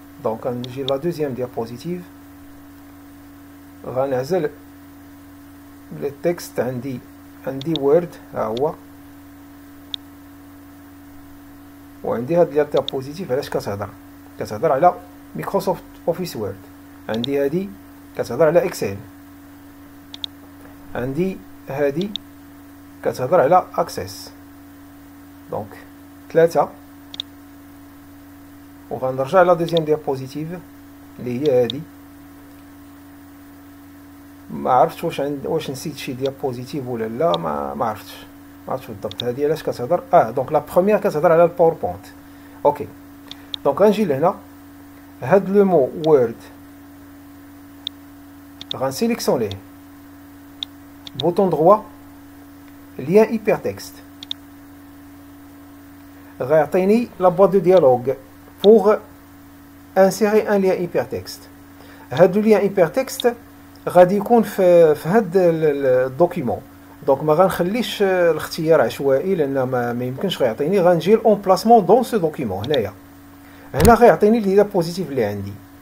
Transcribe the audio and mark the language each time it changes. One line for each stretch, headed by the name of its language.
French: donc
Arabic: نجي
French: la deuxième diapositive
Arabic: غنعزل
French: le texte
Arabic: عندي
French: Word
Arabic: ها هو وعندي هاد لي ديابوزيتيف علاش كتهضر على مايكروسوفت اوفيس وورد. عندي هادي كتهضر على اكسل. عندي هادي كتهضر على اكسس. دونك 3. وغنرجع لا دوزيام ديابوزيتيف اللي هي هادي. ما عرفتش واش نسيت شي ديابوزيتيف ولا لا، ما عرفتش بالضبط. هادي علاش كتهضر دونك لا بروميير كتهضر على الباوربوينت. اوكي دونك غنجي لهنا هاد لو مو وورد غنسيليكسيونيه بوطون دروا لien hypertexte. غيعطيني
French: لا boîte de dialogue pour insérer un lien hypertexte.
Arabic: هاد لو lien hypertexte غادي يكون في هاد الدوكيمون. دونك ما غنخليش الاختيار عشوائي لان ما يمكنش غيعطيني. غنجي لأمبلاسمون دون سو دوكيمون. هنا غيعطيني لي ديابوزيتيف اللي عندي.